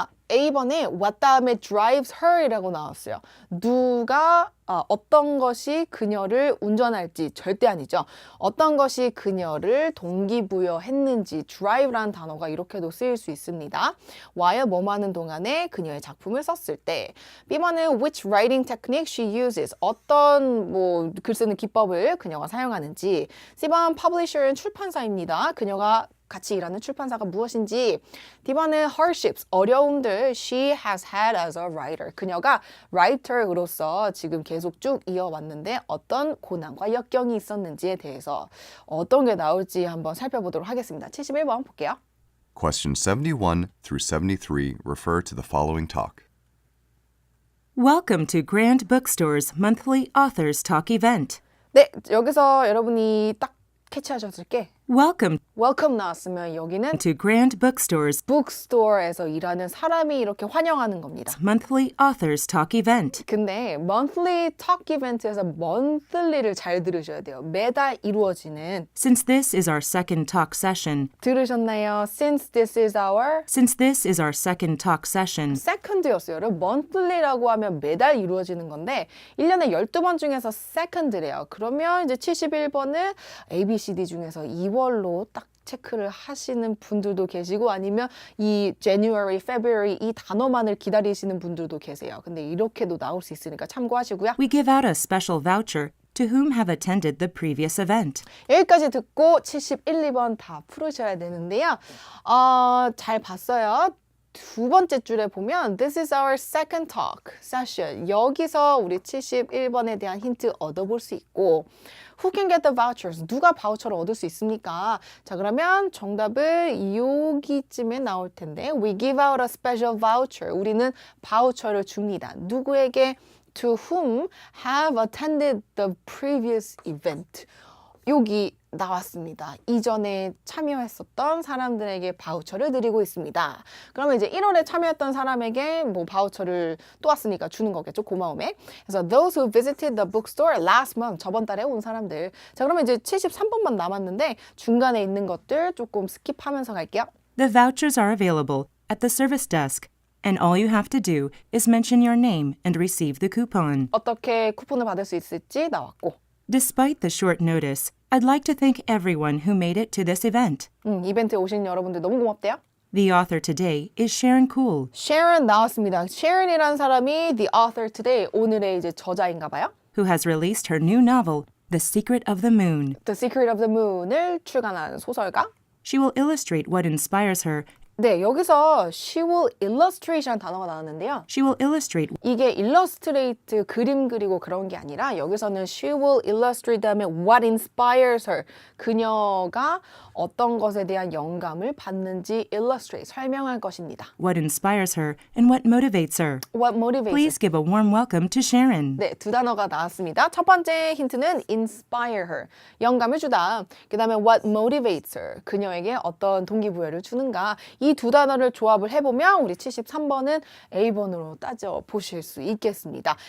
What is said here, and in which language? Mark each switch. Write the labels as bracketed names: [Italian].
[Korean] A번에 what 다음에 [English] drives her [Korean] 이라고 나왔어요. 누가 어떤 것이 그녀를 운전할지 절대 아니죠. 어떤 것이 그녀를 동기부여했는지 drive라는 단어가 이렇게도 쓰일 수 있습니다. while 뭐뭐 하는 동안에 그녀의 작품을 썼을 때. B번은 [English] which writing technique she uses. [Korean] 어떤 글 쓰는 기법을 그녀가 사용하는지. C번 publisher은 출판사입니다. 그녀가 같이 일하는 출판사가 무엇인지. D번은 [English] hardships, [Korean] 어려움들 [English] she has had as a writer. [Korean] 그녀가 writer로서 지금 계속 쭉 이어왔는데 어떤 고난과 역경이 있었는지에 대해서 어떤 게 나올지 한번 살펴보도록 하겠습니다. 71번 볼게요. [English] Questions 71 through 73 refer to the following talk. Welcome to Grand Bookstore's monthly Authors Talk event. [Korean] 네, 여기서 여러분이 딱 캐치하셨을 게 [English] Welcome [Korean] welcome 나왔으면 여기는 [English] to Grand Bookstore's [Korean] 북스토어에서 일하는 사람이 이렇게 환영하는 겁니다. [English] monthly Authors Talk event. [Korean] 근데 monthly talk 이벤트에서 monthly를 잘 들으셔야 돼요. 매달 이루어지는. [English] Since this is our second talk session, [Korean] 들으셨나요? [English] Since this is our second talk session, [Korean] second였어요. 여러분, monthly라고 하면 매달 이루어지는 건데 1년에 12번 중에서 second래요. 그러면 이제 71번은 ABCD 중에서 2월로 딱 체크를 하시는 분들도 계시고 아니면 이 January, February 이 단어만을 기다리시는 분들도 계세요. 근데 이렇게도 나올 수 있으니까 참고하시고요. [English] we give out a special voucher to whom have attended the previous event. [Korean] 여기까지 듣고 71, 2번 다 풀으셔야 되는데요. 잘 봤어요. 두 번째 줄에 보면 [English] This is our second talk session. [Korean] 여기서 우리 71번에 대한 힌트 얻어볼 수 있고 [English] Who can get the vouchers? [Korean] 누가 바우처를 얻을 수 있습니까? 자, 그러면 정답은 여기쯤에 나올 텐데 [English] We give out a special voucher. [Korean] 우리는 바우처를 줍니다. 누구에게? [English] To whom have attended the previous event. [Korean] 여기 나왔습니다. 이전에 참여했었던 사람들에게 바우처를 드리고 있습니다. 그러면 이제 1월에 참여했던 사람에게 바우처를 또 왔으니까 주는 거겠죠. 고마움에. 그래서 [English] those who visited the bookstore last month. [Korean] 저번 달에 온 사람들. 자, 그러면 이제 73번만 남았는데 중간에 있는 것들 조금 스킵하면서 갈게요. [English] The vouchers are available at the service desk, and all you have to do is mention your name and receive the coupon. [Korean] 어떻게 쿠폰을 받을 수 있을지 나왔고. [English] Despite the short notice, I'd like to thank everyone who made it to this event. [Korean] 이벤트에 오신 여러분들 너무 고맙대요. [English] The author today is Sharon Cool. [Korean] Sharon 나왔습니다. Sharon이라는 사람이 [English] the author today, [Korean] 오늘의 이제 저자인가 봐요. [English] who has released her new novel, The Secret of the Moon. [Korean] The Secret of the Moon을 출간한 소설가. [English] She will illustrate what inspires her. [Korean] 네, 여기서 she will illustrate라는 단어가 나왔는데요. [English] She will illustrate [Korean] 이게 illustrate 그림 그리고 그런 게 아니라 여기서는 she will illustrate 다음에 [English] what inspires her. [Korean] 그녀가 어떤 것에 대한 영감을 받는지 illustrate, 설명할 것입니다. [English] what inspires her and what motivates her. What motivates Please give a warm welcome to Sharon. [Korean] 네, 두 단어가 나왔습니다. 첫 번째 힌트는 inspire her, 영감을 주다. 그 다음에 what motivates her, 그녀에게 어떤 동기부여를 주는가. 이 두 단어를 조합을 해보면 우리 73번은 A번으로 따져보실 수 있겠습니다.